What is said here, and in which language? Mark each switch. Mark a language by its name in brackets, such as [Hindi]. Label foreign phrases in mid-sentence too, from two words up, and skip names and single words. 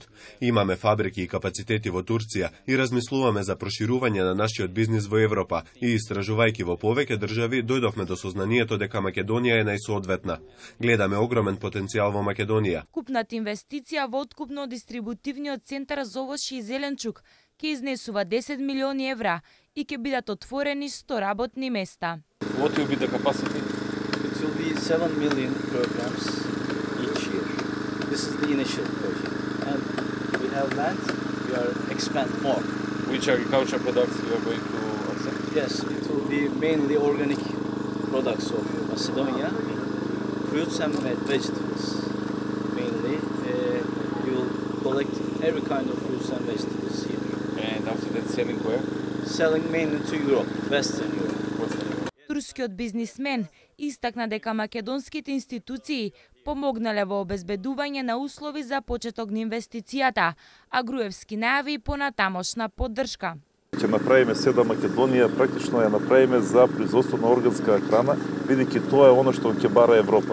[Macedonian] Имаме фабрики и капацитети во Турција и размислуваме за проширување на нашиот бизнис во Европа и истражувајќи во повеќе држави дојдовме до сознанието дека Македонија е најсоодветна. Гледаме огромен потенцијал во Македонија. Купната инвестиција во откупно-дистрибутивниот центар за овошје и зеленчук ќе изнесува 10 милиони евра и ќе бидат отворени 100 работни места. [English] What will be the capacity? It will be 7 million kilograms each year. This is the initial project. And we have land, we are expand more. Which agriculture products you are going to accept? Yes, it will be mainly organic products of Macedonia. Fruits and vegetables mainly. We will collect every kind of fruits and vegetables here. And after that selling where? Selling mainly to Europe, Western Europe. [Macedonian] Турскиот бизнисмен истакна дека македонските институции помогнале во обезбедување на услови за почеток на инвестицијата, а Груевски најави и понатамошна поддршка. Ќе направиме се да Македонија практично ја направиме за производство на органска храна, бидејќи тоа е она што ќе бара Европа.